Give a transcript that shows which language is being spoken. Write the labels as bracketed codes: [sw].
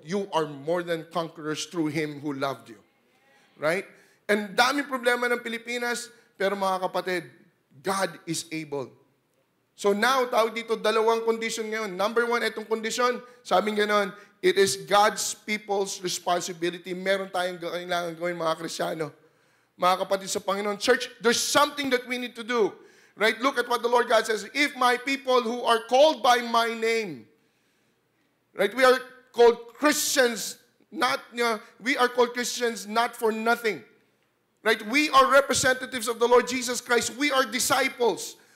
[en] You are more than conquerors through Him who loved you. Right? [tl] And daming problema ng Pilipinas, pero mga kapatid, [en] God is able. So now, [tl] tawag dito, dalawang condition ngayon. Number one, itong condition, sabing gano'n, [en] it is God's people's responsibility. [tl] Meron tayong kailangan gawin mga Kristiyano. Mga kapatid sa Panginoon, [en] church, there's something that we need to do. Right? Look at what the Lord God says. If my people who are called by my name, right? We are called Christians, we are called Christians not for nothing. Right? We are representatives of the Lord Jesus Christ. We are disciples.